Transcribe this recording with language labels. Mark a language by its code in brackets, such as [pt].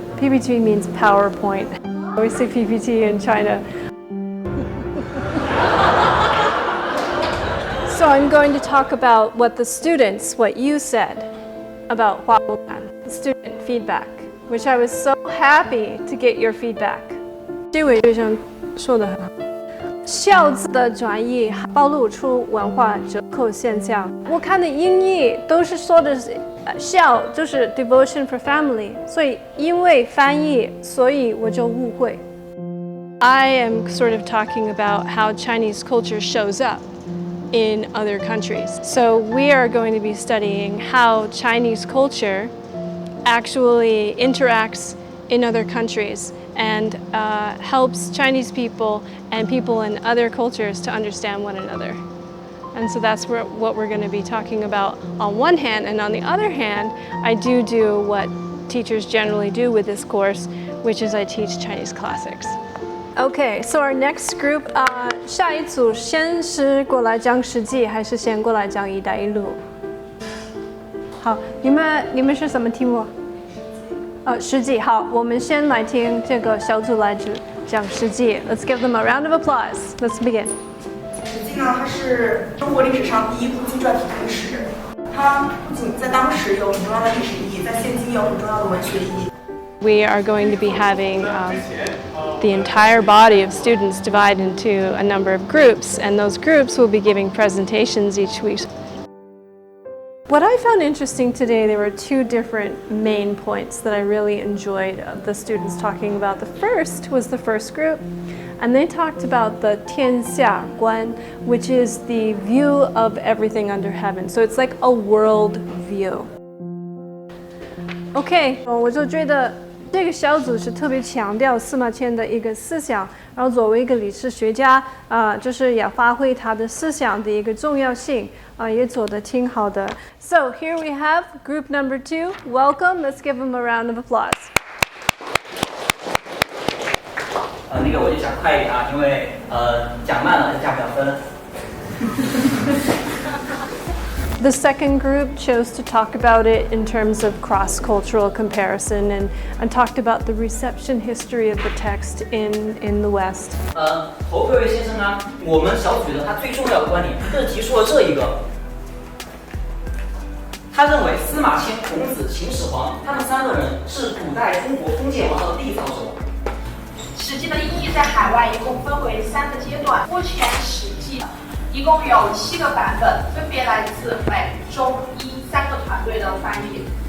[en] PPT means PowerPoint. I always say PPT in China. So I'm going to talk about what you said about 花木兰, the student feedback, which I was so happy to get your feedback. [zh] 这位学生说得很好。孝字的转译暴露出文化折扣现象。我看的音译都是说的孝就是 [en] devotion for family， [zh] 所以因为翻译，所以我就误会。 [en] I am sort of talking about how Chinese culture shows up in other countries. So we are going to be studying how Chinese culture actually interacts in other countries and helps Chinese people and people in other cultures to understand one another. And so that's what we're going to be talking about on one hand, and on the other hand, I do what teachers generally do with this course, which is I teach Chinese classics. Okay, so our next group, [zh] 下一组先是过来讲史记，还是先过来讲一带一路？好，你们是什么题目？史记。好，我们先来听这个小组来讲史记。 [en] Let's give them a round of applause. Let's begin. [zh] 史记呢，它是中国历史上第一部纪传体历史，它不仅在当时有很重要的历史意义，在现今也有很重要的文学意义。 [en] We are going to be having the entire body of students divided into a number of groups, and those groups will be giving presentations each week. What I found interesting today, there were two different main points that I really enjoyed the students talking about. The first was the first group, and they talked about the 天下观, which is the view of everything under heaven. So it's like a world view. [zh] Okay, 我就觉得这个小组是特别强调司马迁的一个思想，然后作为一个历史学家，就是要发挥他的思想的一个重要性，也做得挺好的。 [en] So here we have group number 2. Welcome. Let's give them a round of applause. [zh] 那个我就讲快一点啊，因为讲慢了就加不了分。 [en] The second group chose to talk about it in terms of cross-cultural comparison and talked about the reception history of the text in the West. [zh] 侯贵先生呢，我们小组的他最重要的观点就是提出了这一个，他认为司马迁、孔子、秦始皇他们三个人是古代中国封建文化的缔造者。史记的意义在海外一共分为3个阶段，目前史记一共有7个版本，分别来自美、中、英3个团队的翻译。